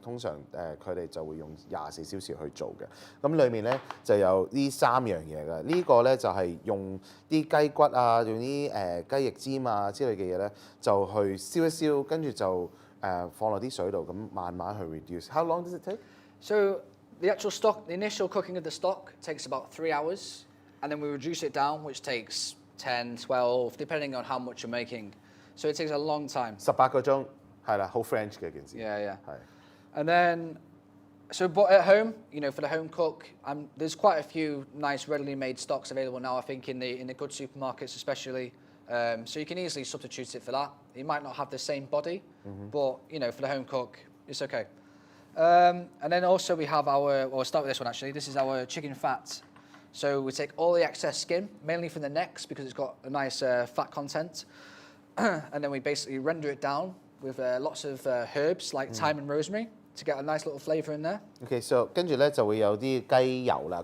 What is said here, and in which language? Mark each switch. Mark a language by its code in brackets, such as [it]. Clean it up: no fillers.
[yue] 通常佢哋就會用24小時去做嘅。咁裡面咧就有呢3樣嘢嘅。呢個咧就係用啲雞骨啊，用啲雞翼尖啊之類嘅嘢咧，就去燒一燒，跟住就放落啲水度，咁慢慢去 reduce. [en] How long does it take? So the actual stock, the initial cooking of the stock takes about 3 hours, and then we reduce it down, which takes 10, 12, depending on how much you're making. So it takes a long time. [yue] 18個鐘，係啦，好 French 嘅件事。 [en] Yeah. [yue] 係。 [en] And then, but at home, for the home cook, there's quite a few nice readily made stocks available now. I think in the good supermarkets especially. So you can easily substitute it for that. It might not have the same body, but for the home cook, it's okay. And then also we have our, we'll start with this one actually. This is our chicken fat. So we take all the excess skin, mainly from the necks because it's got a nice fat content. And then we basically render it down with lots of herbs like thyme and rosemary to get a nice little flavour in there. [yue] Okay, so 跟住咧就會有啲雞油啦。